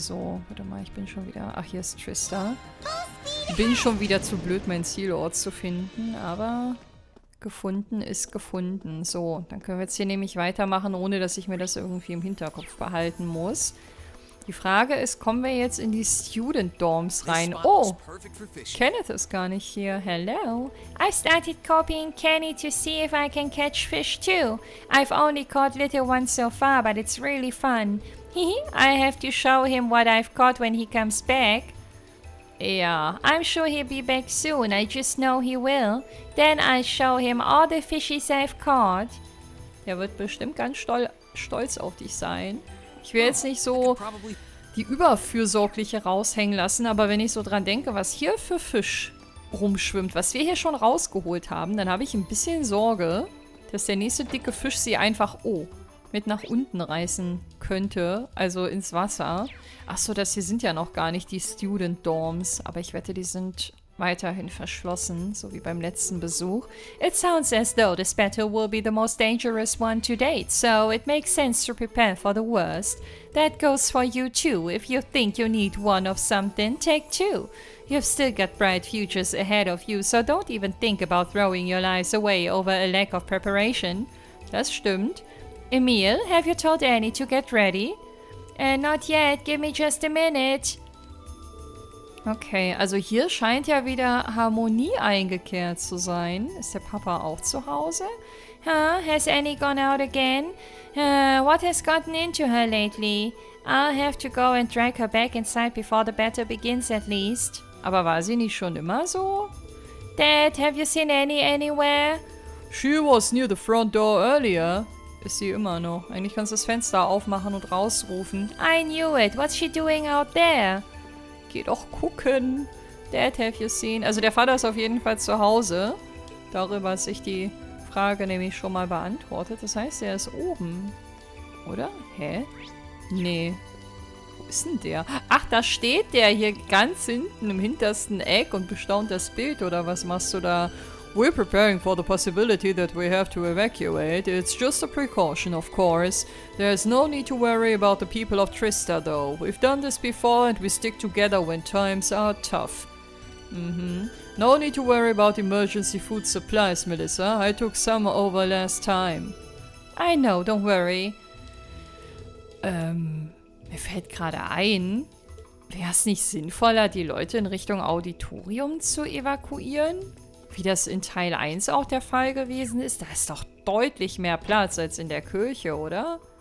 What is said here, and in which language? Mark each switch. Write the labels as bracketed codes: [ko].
[de] So, warte mal, ich bin schon wieder... Ach, hier ist Trista. Bin schon wieder zu blöd, meinen Zielort zu finden, aber gefunden ist gefunden. So, dann können wir jetzt hier nämlich weitermachen, ohne dass ich mir das irgendwie im Hinterkopf behalten muss. Die Frage ist, kommen wir jetzt in die Student Dorms rein? Oh, Kenneth ist gar nicht hier. [en] Hello. I started copying Kenny to see if I can catch fish too. I've only caught little ones so far, but it's really fun. I have to show him what I've caught when he comes back. [de] Ja. [en] I'm sure he'll be back soon. I just know he will. Then I'll show him all the fishies I've caught. [de] Der wird bestimmt ganz stolz auf dich sein. Ich will jetzt nicht so die Überfürsorgliche raushängen lassen, aber wenn ich so dran denke, was hier für Fisch rumschwimmt, was wir hier schon rausgeholt haben, dann habe ich ein bisschen Sorge, dass der nächste dicke Fisch sie einfach, mit nach unten reißen könnte, also ins Wasser. Achso, das hier sind ja noch gar nicht die Student Dorms, aber ich wette, die sind weiterhin verschlossen, so wie beim letzten Besuch. [en] It sounds as though this battle will be the most dangerous one to date, so it makes sense to prepare for the worst. That goes for you too. If you think you need one of something, take two. You've still got bright futures ahead of you, so don't even think about throwing your lives away over a lack of preparation. [de] Das stimmt. [en] Emil, have you told Annie to get ready? Not yet. Give me just a minute. [de] Okay, also hier scheint ja wieder Harmonie eingekehrt zu sein. Ist der Papa auch zu Hause? [en] Has Annie gone out again? What has gotten into her lately? I'll have to go and drag her back inside before the battle begins at least. [de] Aber war sie nicht schon immer so? [en] Dad, have you seen Annie anywhere? She was near the front door earlier. [de] Ist sie immer noch. Eigentlich kannst du das Fenster aufmachen und rausrufen. [en] I knew it. What's she doing out there? [de] Geh doch gucken. [en] Dad, have you seen? [de] Also der Vater ist auf jeden Fall zu Hause. Darüber hat sich die Frage nämlich schon mal beantwortet. Das heißt, er ist oben. Oder? Hä? Nee. Wo ist denn der? Ach, da steht der hier ganz hinten im hintersten Eck und bestaunt das Bild. Oder was machst du da? [en] We're preparing for the possibility that we have to evacuate. It's just a precaution, of course. There's no need to worry about the people of Trista, though. We've done this before and we stick together when times are tough. No need to worry about emergency food supplies, Melissa. I took some over last time. I know, don't worry. [de] Mir fällt gerade ein, wäre es nicht sinnvoller, die Leute in Richtung Auditorium zu evakuieren? Wie das in Teil 1 auch der Fall gewesen ist. Da ist doch deutlich mehr Platz als in der Kirche, oder?